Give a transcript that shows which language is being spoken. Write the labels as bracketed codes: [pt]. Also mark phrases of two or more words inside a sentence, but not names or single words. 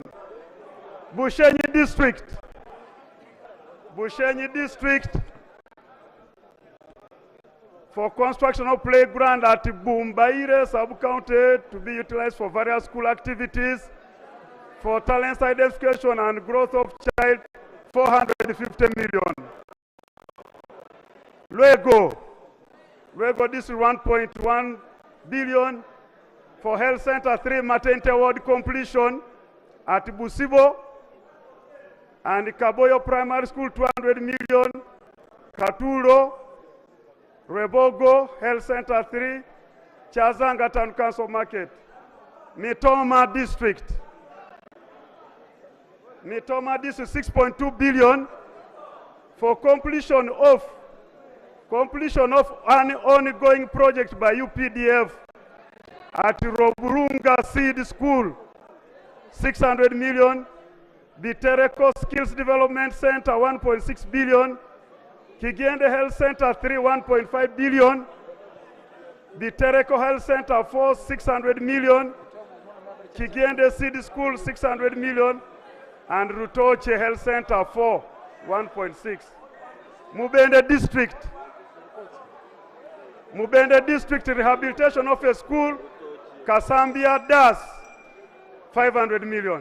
[en] Bushenyi District for construction of playground at Bumbaire sub-county to be utilized for various school activities, for talent identification and growth of child, 450 million. Luego, this is 1.1 billion for health center 3 maternity ward completion at Busibo, and Kaboyo Primary School 200 million, Katuro, Rebogo Health Center 3, Chazanga Town Council Market, Mitoma District 6.2 billion for completion of an ongoing project by UPDF at Roburunga Seed School, 600 million, Bitereko Skills Development Center, 1.6 billion, Kigende Health Center 3, 1.5 billion, Bitereko Health Center 4, 600 million, Kigende Seed School 600 million, and Rutoche Health Center 4, 1.6. Mubende District rehabilitation of a school, Kasambia Das 500 million.